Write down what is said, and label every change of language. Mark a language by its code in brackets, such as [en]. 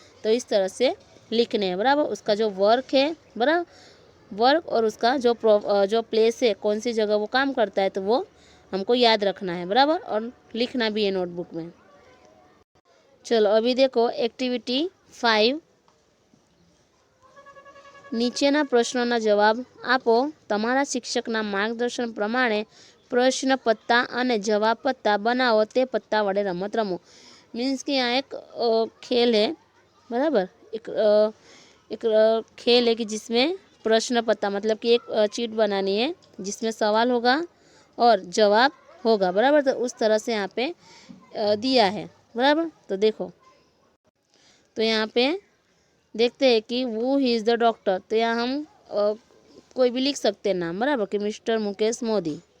[hi] तो इस तरह से लिखने हैं, बराबर। उसका जो वर्क है, बराबर, वर्क और उसका जो प्लेस है, कौन सी जगह वो काम करता है, तो वो हमको याद रखना है, बराबर, और लिखना भी है नोटबुक में। चलो अभी देखो एक्टिविटी 5, [gu] નીચેના પ્રશ્નોના જવાબ આપો। તમારા શિક્ષકના માર્ગદર્શન પ્રમાણે પ્રશ્ન પત્તા અને જવાબ પત્તા બનાવો, તે પત્તા વડે રમત રમો। [hi] मीन्स कि यहाँ एक खेल है, बराबर, एक खेल है कि जिसमें प्रश्न पत्ता मतलब कि एक चीट बनानी है जिसमें सवाल होगा और जवाब होगा, बराबर। तो उस तरह से यहाँ पे दिया है, बराबर। तो देखो, तो यहाँ पे देखते हैं कि वो [en] he is the doctor, [hi] तो यहाँ हम कोई भी लिख सकते हैं नाम, बराबर, कि मिस्टर मुकेश मोदी।